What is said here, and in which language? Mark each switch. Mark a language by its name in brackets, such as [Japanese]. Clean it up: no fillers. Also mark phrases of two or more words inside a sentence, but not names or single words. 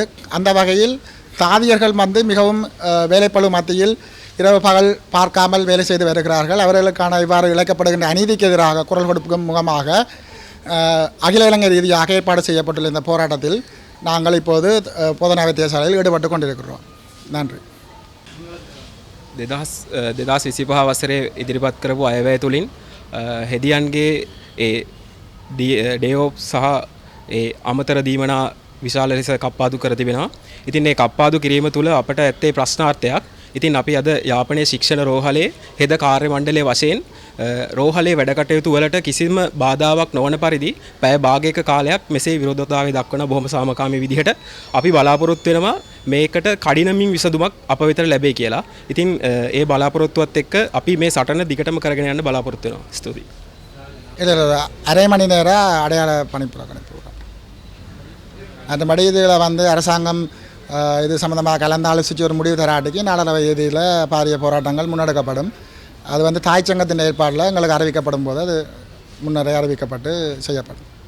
[Tamil] அந்த வகையில் தாதியர்கள் மிகவும் வேலைப்பளு மத்தியில் இரவு பகல் பார்க்காமல் வேலை செய்து வருகிறார்கள். அவர்களுக்கான இவ்வாறு இழைக்கப்படுகின்ற அநீதிக்கு எதிராக குரல் கொடுக்கும் முகமாக அகில இலங்கை ரீதியாக ஏற்பாடு செய்யப்பட்டுள்ள இந்த போராட்டத்தில் நாங்கள் இப்போது போதனா வைத்தியசாலையில் ஈடுபட்டு கொண்டிருக்கிறோம். நன்றி. [Sinhala] 2025 වසරේ ඉදිරිපත් කරපු අයවැය තුලින් හෙදියන්ගේ ඒ ඩේෝප් සහ ඒ අමතර දීමනා විශාල ලෙස කප්පාදු කර තිබෙනවා. ඉතින් මේ කප්පාදු කිරීම තුළ අපට ඇත්තේ ප්‍රශ්නාර්ථයක්. ඉතින් අපි අද යාපනයේ ශික්ෂණ රෝහලේ හෙද කාර්ය මණ්ඩලයේ වශයෙන් රෝහලේ වැඩ කටයුතු වලට කිසිම බාධාවක් නොවන පරිදි පැය භාගයක කාලයක් මෙසේ විරෝධතාවය දක්වන බොහොම සාමකාමී විදිහට අපි බලාපොරොත්තු වෙනවා මේකට කඩිනමින් විසඳුමක් අප වෙතට ලැබෙයි කියලා. ඉතින් ඒ බලාපොරොත්තුවත් එක්ක අපි මේ සටන දිගටම කරගෙන යන්න බලාපොරොත්තු වෙනවා. ස්තුතියි. [Tamil] அரை மணி நேர அடையாள பணிப்புறக்கணிப்பு மற்றபடி இதில் அரசாங்கம் இது சம்மந்தமாக கலந்தாலோசித்து ஒரு முடிவு தராட்டிக்கு நாடளவை இதில் பாரிய போராட்டங்கள் முன்னெடுக்கப்படும். அது தாய் சங்கத்தின் ஏற்பாடில் எங்களுக்கு அறிவிக்கப்படும் போது அது முன்னரே அறிவிக்கப்பட்டு செய்யப்படும்.